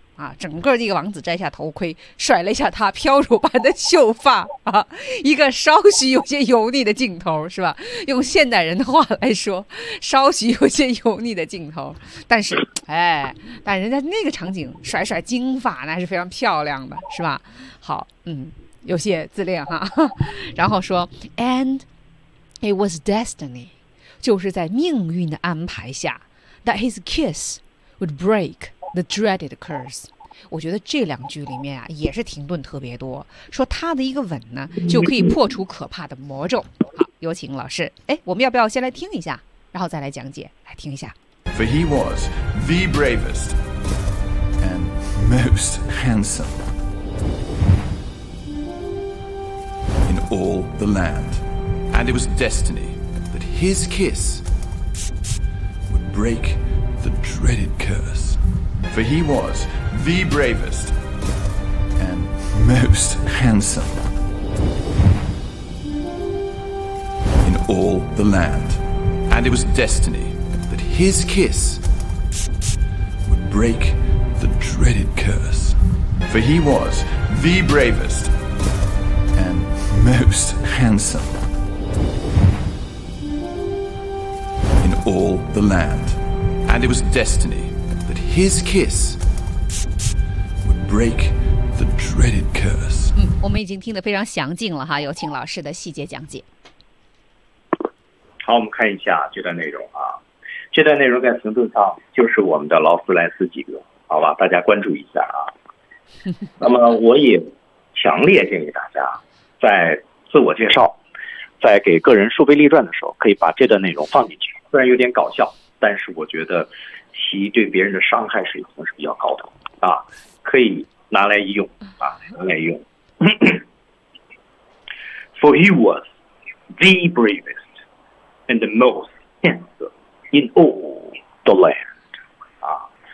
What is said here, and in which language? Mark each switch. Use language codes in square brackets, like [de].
[zh] 啊，整个这个王子摘下头盔，甩了一下他飘柔般的秀发啊，一个稍许有些油腻的镜头，是吧？用现代人的话来说，稍许有些油腻的镜头。但是，哎，但人家那个场景甩甩金发，那是非常漂亮的，是吧？好，嗯，有些自恋哈。然后说 [en] ，and it was destiny， [zh] 就是在命运的安排下 [en] ，that his kiss would break the dreaded curse， [zh] 我觉得这两句里面啊也是停顿特别多，说他的一个吻呢就可以破除可怕的魔咒。好，有请老师。哎，我们要不要先来听一下然后再来讲解，来听一下。 [en] For he was the bravest and most handsome in all the land, and it was destiny that his kiss would break the dreaded curse. For he was the bravest and most handsome in all the land, and it was destiny that his kiss would break the dreaded curse. For he was the bravest and most handsome in all the land, and it was destiny that his kiss would break the dreaded curse. [zh] 我们已经听得非常详尽了哈，有请老师的细节讲解。好，我们看一下这段内容啊。这段内容在停顿上就是我们的劳斯莱斯几个，好吧，大家关注一下啊。那么我也强烈建议大家在自我介绍，在给个人树碑立传的时候，可以把这段内容放进去。虽然有点搞笑，但是我觉得其对别人的伤害水平是比较高的啊，可以拿来一用啊，拿来一用。 [en] For he was the bravest and the most handsome in all the land 啊。